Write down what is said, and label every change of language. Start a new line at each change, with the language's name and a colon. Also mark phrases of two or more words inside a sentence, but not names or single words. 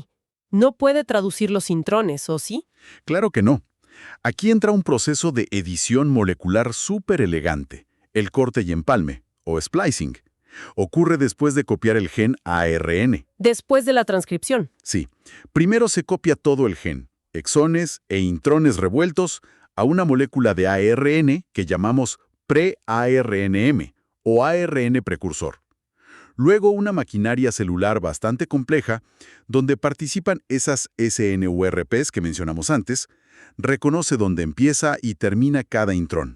Spanish: No puede traducir los intrones, ¿o sí? Claro que no. Aquí entra un proceso de edición molecular súper elegante, el corte y empalme, o splicing. Ocurre después de copiar el gen ARN. Después de la transcripción. Sí, primero se copia todo el gen, exones e intrones revueltos, a una molécula de ARN que llamamos pre-ARNM o ARN precursor. Luego una maquinaria celular bastante compleja, donde participan esas SNURPs que mencionamos antes, reconoce dónde empieza y termina cada intrón.